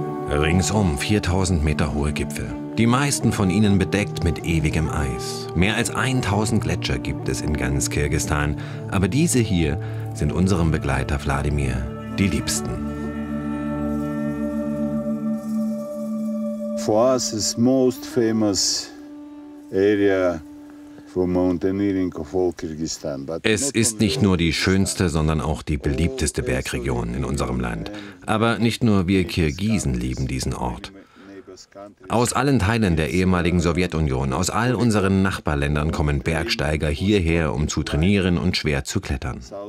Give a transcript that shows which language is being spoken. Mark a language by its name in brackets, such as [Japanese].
[German] Ringsum 4000 Meter hohe Gipfel. Die meisten von ihnen bedeckt mit ewigem Eis. Mehr als 1000 Gletscher gibt es in ganz Kirgisistan. Aber diese hier sind unserem Begleiter Wladimir die liebsten. [English] For us, is most famous area for mountaineering of all Kyrgyzstan. [German] Es ist nicht nur die schönste, sondern auch die beliebteste Bergregion in unserem Land. Aber nicht nur wir Kirgisen lieben diesen Ort. Aus allen Teilen der ehemaligen Sowjetunion, aus all unseren Nachbarländern kommen Bergsteiger hierher, um zu trainieren und schwer zu klettern.